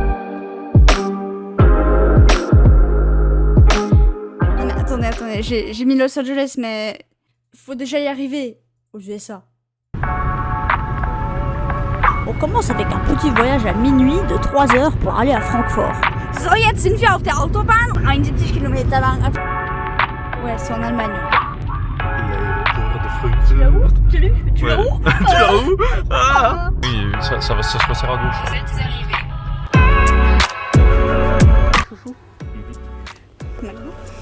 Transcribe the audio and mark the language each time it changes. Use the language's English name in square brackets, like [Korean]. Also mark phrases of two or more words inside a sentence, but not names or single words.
[French] Non mais attendez, j'ai mis Los Angeles, mais faut déjà y arriver aux USA. On commence avec un petit voyage à minuit de 3 heures pour aller à Francfort. [German] So, jetzt sind wir auf der Autobahn, 71 Kilometer lang. [French] Ouais, c'est en Allemagne. L'aéroport de Francfort. Tu l'as où? Tu l'as où? Tu l'as où? Ah oui, ça se resserre à gauche. Vous êtes arrivés. Chouchou. Maintenant.